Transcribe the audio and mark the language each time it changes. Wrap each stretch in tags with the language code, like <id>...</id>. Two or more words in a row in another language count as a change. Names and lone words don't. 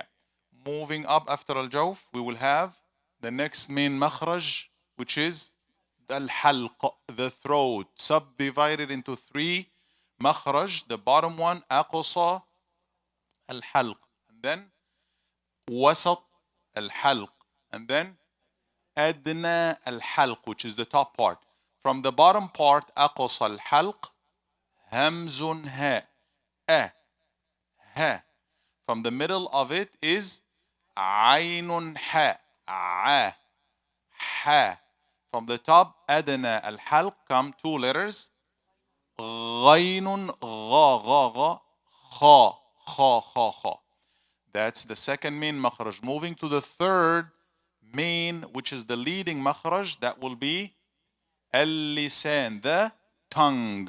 <en>Moving up after al-jawf, we will have the next main makhraj, which is al-halq, the throat, subdivided into 3 makhraj. The bottom one,</en> <ar>أقصى الحلق,</ar> <en>and then</en> <ar>وسط الحلق,</ar> <en>and then</en> <ar>أدنى الحلق,</ar> <en>which is the top part. From the bottom part,</en> <ar>أقصى الحلق, همزة ها، ها.</ar> <en>From the middle of it is</en> <ar>عين حا، حا.</ar> <en>From the top,</en> <ar>أدنى الحلق,</ar> <en>come 2 letters,</en> <ar>غين غا، خا.</ar> <en>That's the second main makhraj. Moving to the third main, which is the leading makhraj, that will be al-lisan, the tongue.</en>